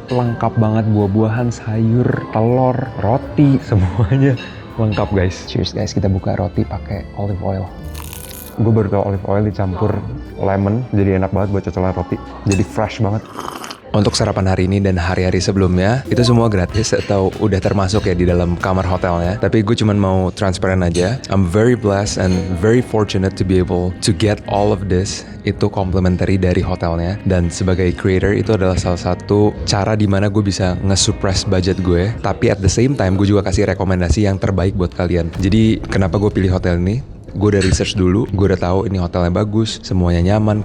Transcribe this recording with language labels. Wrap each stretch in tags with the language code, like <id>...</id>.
<id>Lengkap banget buah-buahan, sayur, telur, roti, semuanya lengkap guys. Cheers guys, kita buka roti pakai olive oil. Gue baru tau olive oil dicampur lemon, jadi enak banget buat cocolan roti. Jadi fresh banget. Untuk sarapan hari ini dan hari-hari sebelumnya itu semua gratis atau udah termasuk ya di dalam kamar hotelnya. Tapi gue cuman mau transparan aja.</id> <en>I'm very blessed and very fortunate to be able to get all of this.</en> <id>Itu complimentary dari hotelnya. Dan sebagai creator itu adalah salah satu cara dimana gue bisa nge-suppress budget gue. Tapi</id> <en>at the same time</en> <id>gue juga kasih rekomendasi yang terbaik buat kalian. Jadi kenapa gue pilih hotel ini? Gue udah research dulu, gue udah tahu ini hotelnya bagus, semuanya nyaman.</id>